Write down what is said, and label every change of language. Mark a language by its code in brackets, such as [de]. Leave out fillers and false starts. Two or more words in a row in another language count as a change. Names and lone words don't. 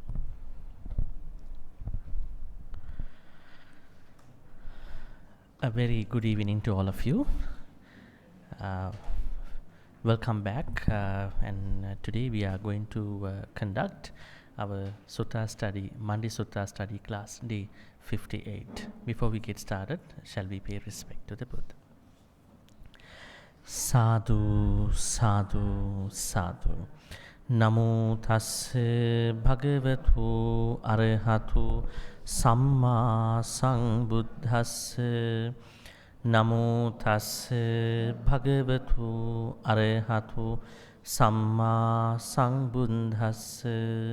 [en] A very good evening to all of you. Welcome back, and today we are going to conduct our Sutta study, Monday Sutta study class, day 58. Before we get started, shall we pay respect to the Buddha? [pi] Sadhu, sadhu, sadhu. Namo tassa bhagavatu arahatu samma sambuddhassa. Namo tassa bhagavatu arahatu samma sambuddhassa.